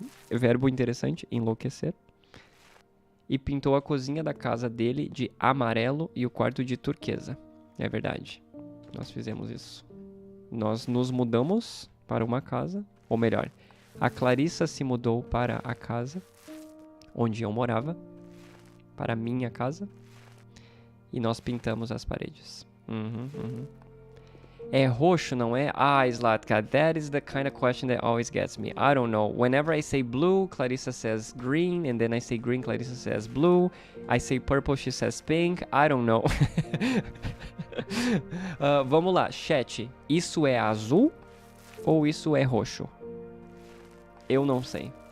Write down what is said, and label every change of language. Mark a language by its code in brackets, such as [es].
[pt] Verbo interessante, enlouquecer. E pintou a cozinha da casa dele de amarelo e o quarto de turquesa. É verdade. Nós fizemos isso. Nós nos mudamos para uma casa, ou melhor, a Clarissa se mudou para a casa onde eu morava, para a minha casa, e nós pintamos as paredes. É roxo, não é? [en] Ah, Zlatka, that is the kind of question that always gets me. I don't know. Whenever I say blue, Clarissa says green, and then I say green, Clarissa says blue. I say purple, she says pink. I don't know. [pt] Vamos lá, chat. Isso é azul ou isso é roxo? Eu não sei.